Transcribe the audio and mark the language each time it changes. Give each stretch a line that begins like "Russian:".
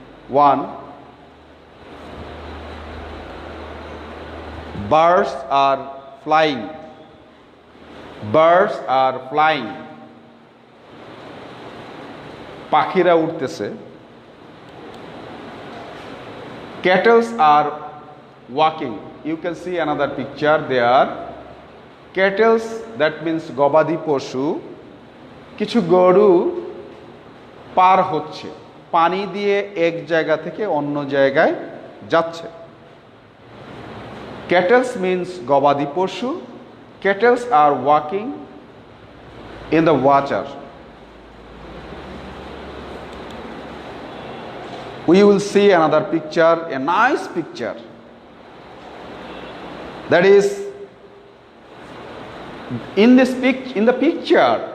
English: One, birds are flying. Birds are flying.
Bangla: পাখিরা উড়তেছে.
English: Cattle are walking. You can see another picture there. Cattle, that means
Bangla: গবাদি পশু, কিছু গরু পার হচ্ছে, পানি দিয়ে এক জায়গা থেকে অন্য জায়গায় যাচ্ছে.
English: Cattle means
Bangla: গবাদি পশু.
English: Cattle are walking in the water. We will see another picture, a nice picture. That is, in the picture